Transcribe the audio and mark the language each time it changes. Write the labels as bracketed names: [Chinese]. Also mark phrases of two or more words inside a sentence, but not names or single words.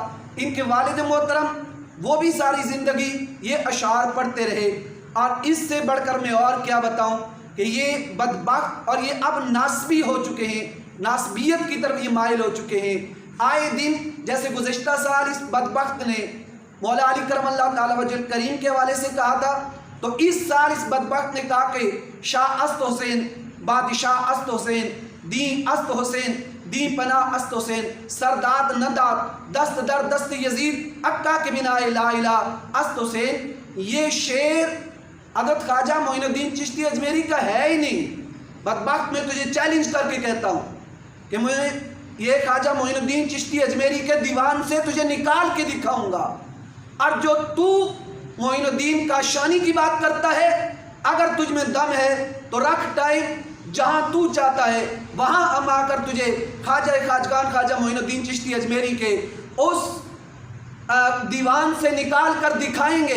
[Urdu] ان کے والد محترم وہ بھی ساری زندگی یہ اشعار پڑھتے رہے، اور اس سے بڑھ کر میں اور کیا بتاؤں کہ یہ بدبخت اور یہ اب ناسبی ہو چکے ہیں، ناسبیت کی طرف یہ مائل ہو چکے ہیں۔ آئے دن جیسے گزشتہ سال اس بدبخت نے مولا علی [Arabic] کرم اللہ تعالی وجہ الکریم [Urdu] کے حوالے سے کہا تھا، تو اس سال اس بدبخت نے کہا کہ [Persian] شاہ است حسین بادشاہ است حسین دین است حسین دین پناہ است حسین سرداد نداد دست در دست یزید عکا کے بنائے لا الہ است حسین۔ [Urdu] یہ شعر حضرت خواجہ معین الدین چشتی اجمیری کا ہے ہی نہیں۔ بدبخت میں تجھے چیلنج کر کے کہتا ہوں کہ میں یہ خواجہ معین الدین چشتی اجمیری کے دیوان سے تجھے نکال کے دکھاؤں گا، اور جو تو معین الدین کا شانی کی بات کرتا ہے، اگر تجھ میں دم ہے تو رکھ ٹائم، جہاں تو چاہتا ہے وہاں ہم آ کر تجھے خواجہ خواجگان خواجہ معین الدین چشتی اجمیری کے اس دیوان سے نکال کر دکھائیں گے۔